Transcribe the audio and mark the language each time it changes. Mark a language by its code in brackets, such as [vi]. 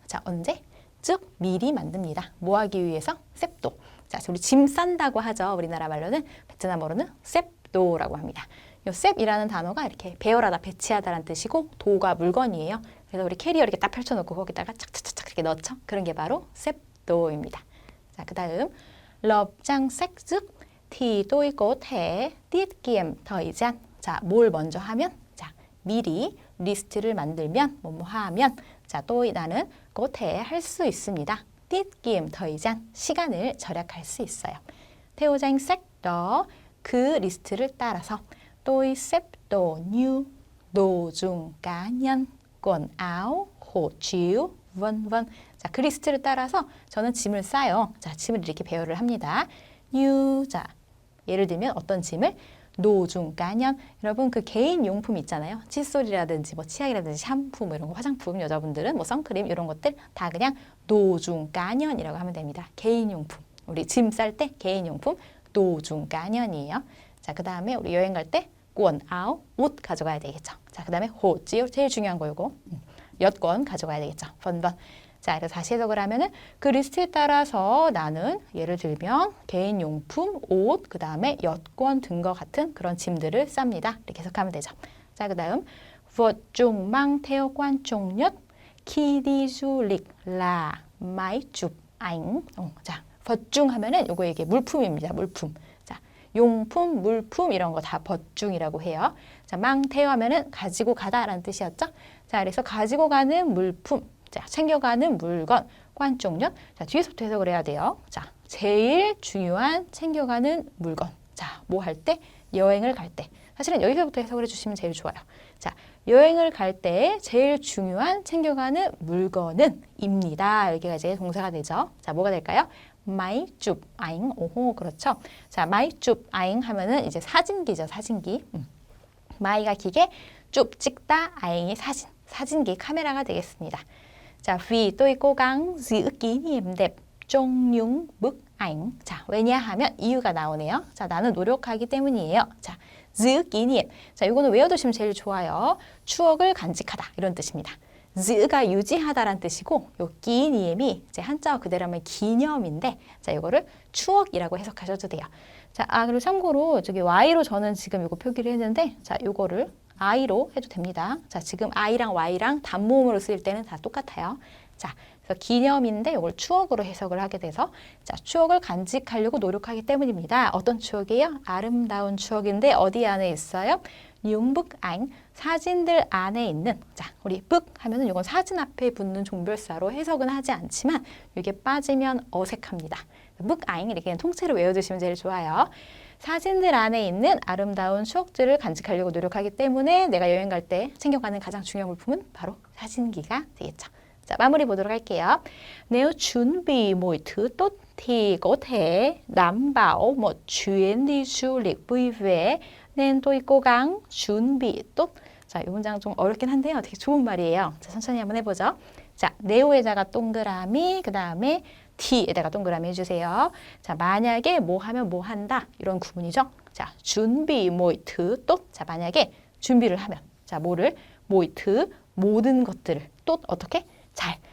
[ko] 자, 언제? 즉 미리 만듭니다. 뭐 하기 위해서? 셉도. 자, 우리 짐 싼다고 하죠. 우리나라 말로는, 베트남어로는 셉도라고 합니다. 이 셉이라는 단어가 이렇게 배열하다, 배치하다라는 뜻이고 도가 물건이에요. 그래서 우리 캐리어 이렇게 딱 펼쳐놓고 거기다가 착착착착 이렇게 넣죠. 그런 게 바로 셉도입니다. 자, 그 다음 [vi] lập danh sách trước thì tôi có thể tiết kiệm thời gian. [ko] 자, 뭘 먼저 하면? 자, 미리 리스트를 만들면, 뭐뭐 하면, 자, 또 나는 [vi] có thể [ko] 할 수 있습니다. [vi] tiết kiệm thời gian, [ko] 시간을 절약할 수 있어요. [vi] theo danh sách đó, [ko] 그 리스트를 따라서 [vi] tôi xếp đồ như đồ dùng cá nhân, quần áo, hộ chiếu, vân vân. [ko] 자, 그 리스트를 따라서 저는 짐을 싸요. 자, 짐을 이렇게 배열을 합니다. như, 자, 예를 들면 어떤 짐을? 노중, 까년. 여러분 그 개인 용품 있잖아요. 칫솔이라든지 뭐 치약이라든지 샴푸 뭐 이런 거 화장품 여자분들은 뭐 선크림 이런 것들 다 그냥 노중, 까년이라고 하면 됩니다. 개인 용품. 우리 짐 쌀 때 개인 용품 노중, 까년이에요. 자, 그 다음에 우리 여행 갈 때 권, 아우, 옷 가져가야 되겠죠. 자, 그 다음에 호찌 제일 중요한 거 요거 여권 가져가야 되겠죠. 번번. 자, 그래서 다시 해석을 하면은 그 리스트에 따라서 나는 예를 들면 개인용품, 옷, 그 다음에 여권 등과 같은 그런 짐들을 쌉니다. 이렇게 해석하면 되죠. 자, 그 다음 [vi] vật dụng mang theo quan trọng nhất khi đi du lịch là máy chụp ảnh. [ko] 자, 버중 하면은 요거 이게 물품입니다. 물품. 자, 용품, 물품 이런 거 다 버중이라고 해요. 자, 망태요 하면은 가지고 가다라는 뜻이었죠. 자, 그래서 가지고 가는 물품, 자, 챙겨가는 물건, 관종년. 자, 뒤에서부터 해석을 해야 돼요. 자, 제일 중요한 챙겨가는 물건. 자, 뭐 할 때? 여행을 갈 때. 사실은 여기서부터 해석을 해주시면 제일 좋아요. 자, 여행을 갈 때 제일 중요한 챙겨가는 물건은 입니다. 여기가 이제 동사가 되죠. 자, 뭐가 될까요? [vi] máy chụp ảnh. [ko] 오호, 그렇죠. 자, máy chụp ảnh 하면은 이제 사진기죠, 사진기. 마이가 기계, 쭉 찍다, ảnh 사진, 사진기 카메라가 되겠습니다. [vi] 자, vì tôi cố gắng giữ kỷ niệm đẹp trong những bức ảnh. [ko] 자, 왜냐하면 이유가 나오네요. 자, 나는 노력하기 때문이에요. [vi] 자, giữ kỷ niệm. [ko] 자, 이거는 외워두시면 제일 좋아요. 추억을 간직하다 이런 뜻입니다. giữ 가 유지하다란 뜻이고, 요 kỷ niệm 이 이제 한자어 그대로 하면 기념인데, 자, 이거를 추억이라고 해석하셔도 돼요. 자, 그리고 참고로 저기 Y로 저는 지금 이거 표기를 했는데, 자, 요거를 I로 해도 됩니다. 자, 지금 I랑 Y랑 단모음으로 쓸 때는 다 똑같아요. 자, 그래서 기념인데 이걸 추억으로 해석을 하게 돼서, 자, 추억을 간직하려고 노력하기 때문입니다. 어떤 추억이에요? 아름다운 추억인데 어디 안에 있어요? [vi] những bức ảnh, [ko] 사진들 안에 있는. 자, 우리 bức 하면은 이건 사진 앞에 붙는 종별사로 해석은 하지 않지만 이게 빠지면 어색합니다. bức ảnh 이렇게 통째로 외워두시면 제일 좋아요. 사진들 안에 있는 아름다운 추억들을 간직하려고 노력하기 때문에 내가 여행 갈 때 챙겨가는 가장 중요한 물품은 바로 사진기가 되겠죠. 자, 마무리 보도록 할게요. [vi] Nếu chuẩn bị mọi thứ tốt thì có thể đảm bảo một chuyến đi du lịch vui vẻ nên tôi cố gắng chuẩn bị tốt. [ko] 자, 이 문장 좀 어렵긴 한데요. 되게 좋은 말이에요. 자, 천천히 한번 해보죠. 자, 네오에다가 동그라미, 그 다음에 T에다가 동그라미 해주세요. 자, 만약에 뭐 하면 뭐 한다 이런 구문이죠. 자, 준비 모이트 또. 자, 만약에 준비를 하면, 자, 뭐를 모이트 모든 것들을 또 어떻게 잘.